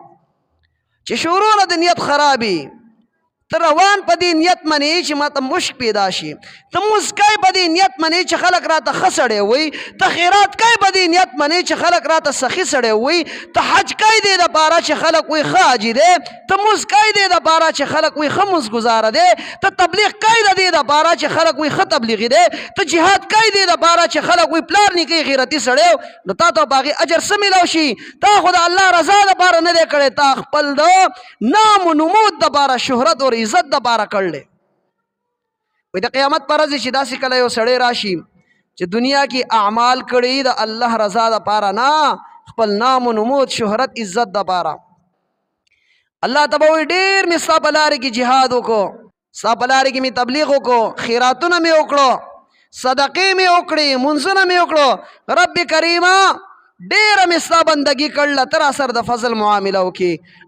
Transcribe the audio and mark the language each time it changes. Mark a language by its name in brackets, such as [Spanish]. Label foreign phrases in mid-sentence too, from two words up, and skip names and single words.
[Pashto] چې شروع نه د نیت خرابي، ته روان په دې نیت منې چې ما ته مشک پیدا شي، ته مونځ کوې په دې نیت منې چې خلک راته ښه سړی وایي، ته خیرات کوې په دې نیت منې چې خلک راته سخي سړی وایي، ته حج کوې دې دپاره چې خلک وایي ښه حاجي دی، ته مونځ کوې دې دپاره چې خلک وایي ښه مونځګزاره دی، ته تبلیغ کوې د دې دپاره چې خلک وایي ښه تبلیغي دی، ته جهاد کوې دې دپاره چې خلک وایي پلار نیکه غیرتي سړی و، نو تا ته په هغې اجر څه میلاو شي؟ تا خو د الله رضا دپاره نه دی کړی، تا خپل د نام و نمود دپاره، شهرت او عزت دپاره کړلی. وایي د قیامت په ورځ چې داسې کله یو سړی راشي چې دنیا کې اعمال کړي د الله رضا دپاره نه، خپل نام و نمود شهرت عزت دپاره، الله ته به وایي ډېر مې ستا په لارې کې جهاد وکړو، ستا په لارې کې مې تبلیغ وکړو، خیراتونه مې وکړو، صدقې مې وکړې، منځونه مې وکړو، رب کریمه ډیره مې ستا بندګي کړله، ته را سره د فضل معامله وکړي.